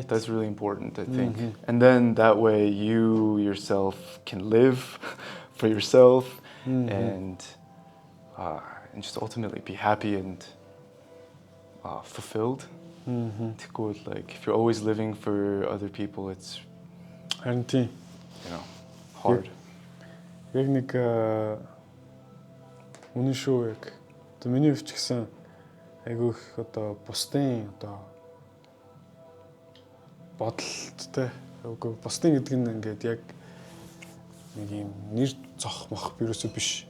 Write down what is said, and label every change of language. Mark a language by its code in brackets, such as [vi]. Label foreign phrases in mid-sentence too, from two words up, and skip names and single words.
[en] That's really important, I think. And then that way you yourself can live for yourself and just ultimately be happy and fulfilled. Like if you're always living for other people, it's hard. [mn] Яг нэг үнэн шүү яг. Одоо миний хувьд ч гэсэн айгүй их одоо бусдын одоо бодолттой. Үгүй бусдын гэдэг нь ингээд яг нэг юм нэр зох мох вирусөө биш.